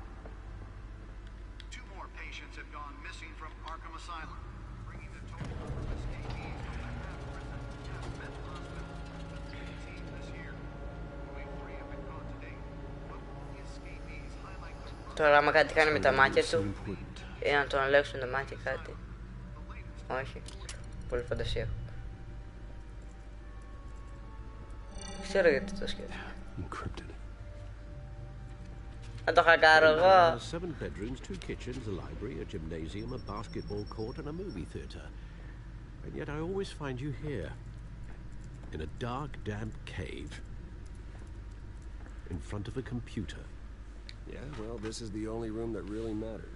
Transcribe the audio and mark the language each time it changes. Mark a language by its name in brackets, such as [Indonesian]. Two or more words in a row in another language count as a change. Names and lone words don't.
[English] 2 more patients have gone missing from Arkham Asylum, bringing the total number of escapees from the half-prison mental hospital to 18 this year. Only 3 have been caught to date, but all the escapees highlight the [Greek] Τώρα άμα κάτι κάνει με τα μάτια του, ή να τον αλλάξουν τα μάτια κάτι. Όχι. Πολύ φαντασία έχω. Ξέρω γιατί το σκέφτομαι. Encrypted. Θα το χακάρω εγώ. [English] 7 bedrooms, 2 kitchens, a library, a gymnasium, a basketball court and a movie theatre. And yet I always find you here. In a dark, damp cave. In front of a computer. Yeah, well, this is the only room that really matters.